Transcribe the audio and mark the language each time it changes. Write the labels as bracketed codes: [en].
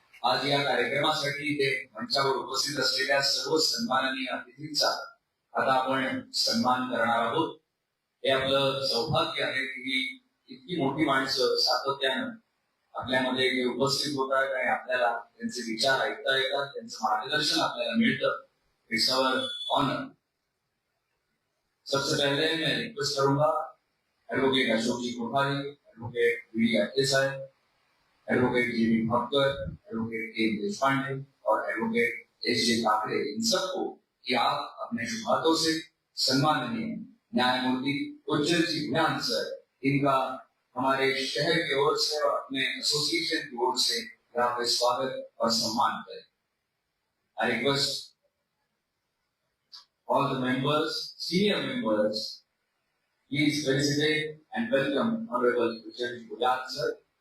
[mr] आज या कार्यक्रमासाठी इथे मंचावर उपस्थित असलेल्या सर्व सन्माननीय अतिथींचा आता आपण सन्मान करणार आहोत. हे आपलं सौभाग्य आहे की इतकी मोठी माणसं सातत्यानं आपल्यामध्ये जे उपस्थित होतात आणि आपल्याला त्यांचे विचार ऐकता येतात, त्यांचं मार्गदर्शन आपल्याला मिळतं. [en] It's our honour. [hi] सबसे पहले मैं रिक्वेस्ट करूंगा advocate Ashok ji Kothari, advocate we अत्ते साहब, एडवोकेट जी भापकर, एडवोकेट के देशपांडे और एडवोकेट एस जे ठाकरे, इन सबको कि आप अपने शुभ हाथों से सम्माननीय न्यायमूर्ति उज्जवल जी भुयान सर, इनका हमारे शहर की ओर से और अपने एसोसिएशन की ओर से यहाँ पे स्वागत और सम्मान करें. [en] I request all the members, senior members, please felicitate and welcome Honorable Judge Bhuyan sir.